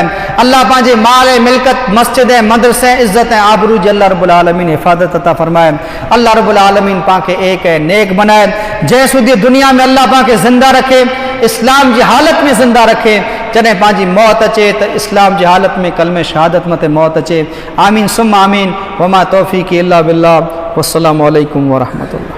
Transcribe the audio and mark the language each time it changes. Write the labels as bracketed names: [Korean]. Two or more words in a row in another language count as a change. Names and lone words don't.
[Sindhi] अल्लाह पंहिंजे माल ऐं मिल्कत मस्जिद ऐं मदरसे इज़्ज़त ऐं आबरू जी अल्लाह रब्बुल आलमीन हिफ़ाज़त अता फरमाए। अल्लाह रब्बुल आलमीन पांखे एक ऐं नेक बनाए। जंहिं सुधी दुनिया में अल्लाह पांखे ज़िंदा रखे इस्लाम जी हालत में ज़िंदा रखे जॾहिं पंहिंजी मौत अचे त इस्लाम जी हालत में कलमे शहादत मथे मौत अचे। [Arabic] آمين ثم آمين وما توفيقي إلا بالله والسلام عليكم ورحمة الله.